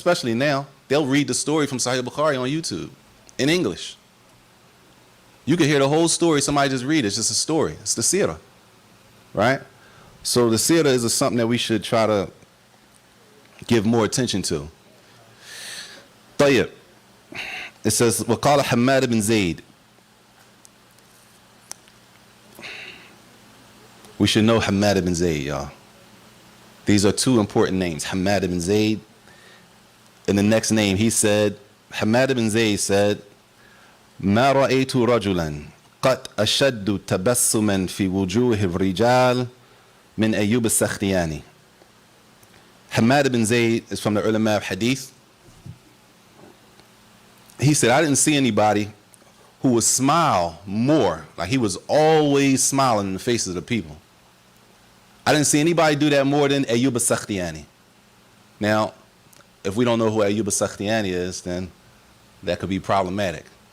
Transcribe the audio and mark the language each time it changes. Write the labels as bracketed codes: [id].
[en] Especially now, they'll read the story from Sahih Bukhari on YouTube in English. You can hear the whole story, somebody just read it. It's just a story. It's the seerah, right? So the seerah is something that we should try to give more attention to. [ar] طيب. [en] It says, [ar] وقال حماد بن زيد. [en] We should know Hamad ibn Zayd, y'all. These are two important names, Hamad ibn Zayd. In the next name, he said, Hamad ibn Zayd said, [ar] ما رأيت رجلا قد أشد تبسما في وجوه الرجال من أيوب السختياني. [en] Hamad ibn Zayd is from the ulama of hadith. He said, I didn't see anybody who would smile more, like he was always smiling in the faces of the people. I didn't see anybody do that more than Ayyub al-Sakhtiyani. Now, if we don't know who Ayyub al-Sakhtiyani is, then that could be problematic.